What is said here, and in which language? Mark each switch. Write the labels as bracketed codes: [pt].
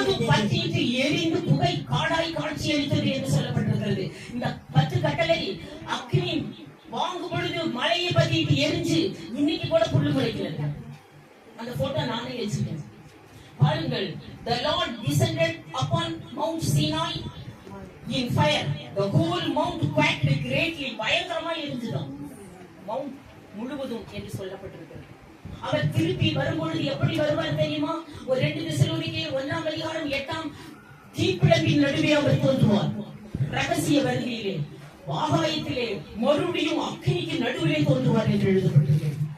[ta] பத்தியிட்டு எரிந்து புகை காடாய் காட்சி அளித்தது என்று சொல்லப்பட்டிருக்கிறது. இந்த 10 கட்டளை அக்னி வாங்கும் பொழுது மலையை பத்திட்டு எரிஞ்சு இன்னைக்கு கூட புல்லு முளைக்கிறது. அந்த போட்டோ நானே வச்சிருக்கேன். பாருங்கள், [en] the Lord descended upon Mount Sinai in fire. The whole mount quaked greatly. [ta] பயங்கரமா எரிஞ்சுதான் மவுண்ட் முழுவதும் என்று சொல்லப்பட்டிருக்கிறது. அவர் திருப்பி வரும்பொழுது எப்படி வருவார் தெரியுமா? ஒரு 2 தெசலோனிக்கே 1ஆம் அதிகாரம் 8ஆம் தீப்பிழம்பின் நடுவே அவர் தோன்றுவார். ரகசிய வருகையிலே ஆகாயத்திலே மறுபடியும் அக்கினிக்கு நடுவிலே தோன்றுவார் என்று எழுதப்பட்டிருக்கிறது.